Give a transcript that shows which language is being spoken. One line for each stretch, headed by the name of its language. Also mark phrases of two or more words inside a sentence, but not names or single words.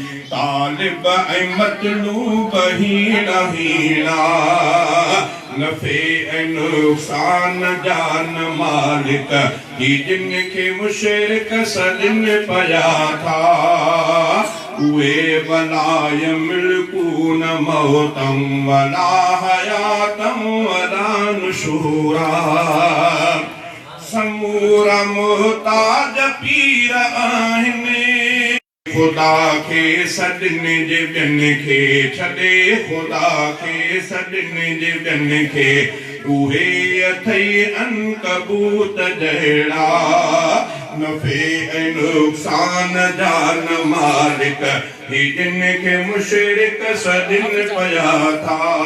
Sindhi: طالب ۽ مطلوب هيڻا هيڻا، نفع ۽ نقصان جا نه مالڪ، هي جن کي مشرڪ سڏن پيا ٿا.
Arabic: اهي ولا يملڪون موتا ولا حياتا ولا نشورا.
Sindhi: سمورا محتاج پير آهن، خدا کي سڏن جي ٻين کي ڇڏي، خدا کي سڏن جي ٻين کي. اهي اٿئي عنڪبوت جهڙا، نفع ۽ نقصان جا نه مالڪ، هي جن کي مشرڪ سڏن پيا ٿا.